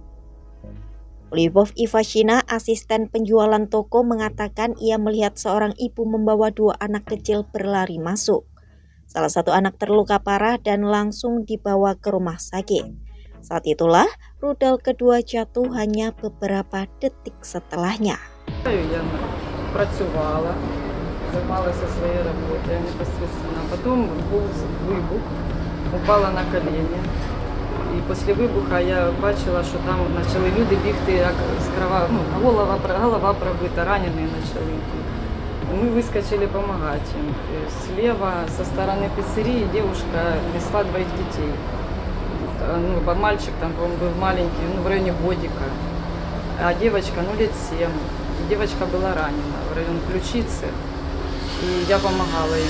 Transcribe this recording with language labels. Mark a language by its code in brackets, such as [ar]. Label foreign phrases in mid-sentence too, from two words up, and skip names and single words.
[id] Lyubov Ivashina, asisten penjualan toko, mengatakan ia melihat seorang ibu membawa dua anak kecil berlari masuk. Salah satu anak terluka parah dan langsung dibawa ke rumah sakit. Saat itulah rudal kedua jatuh hanya beberapa detik setelahnya. [uk] Я працювала, займалася своєю роботою непосредственно. Потім був вибух, упала на коліна. І після вибуху я бачила, що там почали люди бігти, як з крова, голова пробита, ранені почали. [ru] Мы выскочили помогать им. Слева, со стороны пиццерии, девушка несла двоих детей. Мальчик там, по-моему, был маленький, в районе годика, а девочка, лет 7. Девочка была ранена в район ключицы, и я помогала ей.